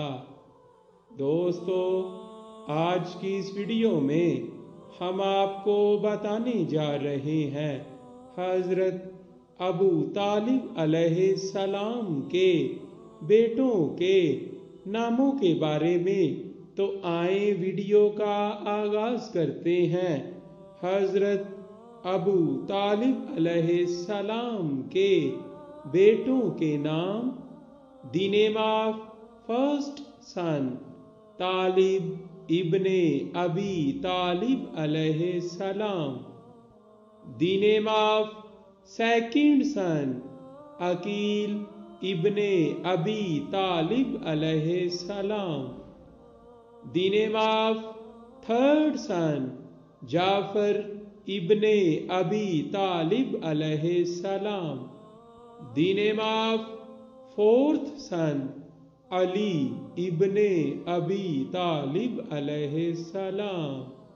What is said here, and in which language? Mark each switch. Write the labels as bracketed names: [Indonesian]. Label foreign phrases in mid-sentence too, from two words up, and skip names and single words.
[Hindi] दोस्तों, आज की इस वीडियो में हम आपको बताने जा रहे हैं हज़रत अबू तालिब अलैहिस्सलाम के बेटों के नामों के बारे में। तो आए वीडियो का आगाज करते हैं। हज़रत अबू तालिब अलैहिस्सलाम के बेटों के नाम। [English] The name of first son तालिब इब्ने अबी तालिब [Arabic] عليه السلام. [English] The name of second son अकील इब्ने अबी तालिब [Arabic] عليه السلام. [English] The name of third son जाफर इब्ने अबी तालिब [Arabic] عليه السلام. [English] The name of fourth son अली इब्ने अबी तालिब [Arabic] عليه السلام.